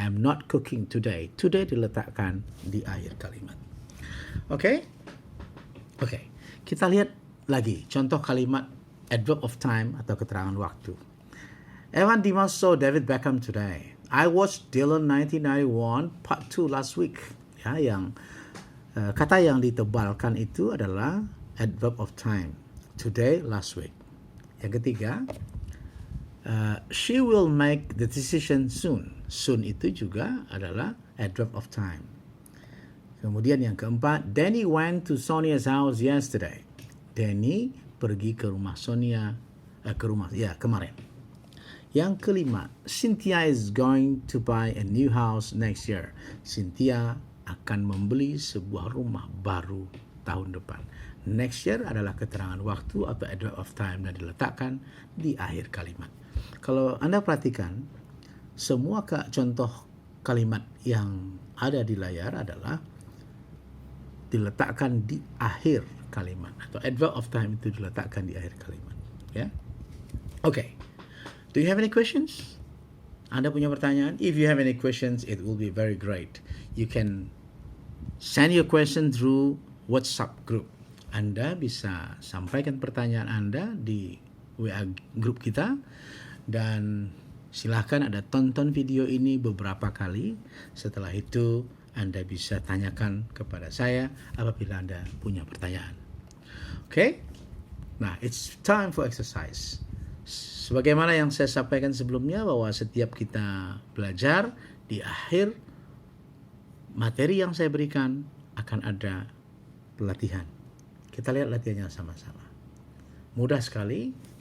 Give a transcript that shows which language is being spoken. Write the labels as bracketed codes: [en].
[en] I'm not cooking today. [id] Today diletakkan di akhir kalimat. Oke? Oke. Kita lihat lagi contoh kalimat adverb of time atau keterangan waktu. [en] Evan Dimas saw David Beckham today. I watched Dylan 1991 part 2 last week. [id] Ya, yang kata yang ditebalkan itu adalah adverb of time. [en] Today, last week. [id] Yang ketiga, [en] she will make the decision soon. [id] Soon itu juga adalah adverb of time. Kemudian yang keempat, [en] Danny went to Sonia's house yesterday. [id] Danny pergi ke rumah Sonia kemarin. Yang kelima, [en] Cynthia is going to buy a new house next year. [id] Cynthia akan membeli sebuah rumah baru tahun depan. Next year adalah keterangan waktu atau adverb of time dan diletakkan di akhir kalimat. Kalau Anda perhatikan, semua contoh kalimat yang ada di layar adalah diletakkan di akhir kalimat atau adverb of time itu diletakkan di akhir kalimat. Ya, okay. [en] Do you have any questions? [id] Anda punya pertanyaan? [en] If you have any questions, it will be very great. You can send your question through WhatsApp group. [id] Anda bisa sampaikan pertanyaan Anda di WA grup kita dan silahkan Anda tonton video ini beberapa kali. Setelah itu Anda bisa tanyakan kepada saya apabila Anda punya pertanyaan. [en] Okay? Nah, it's time for exercise. [id] Sebagaimana yang saya sampaikan sebelumnya bahwa setiap kita belajar di akhir materi yang saya berikan akan ada pelatihan. Kita lihat latihannya sama-sama. Mudah sekali.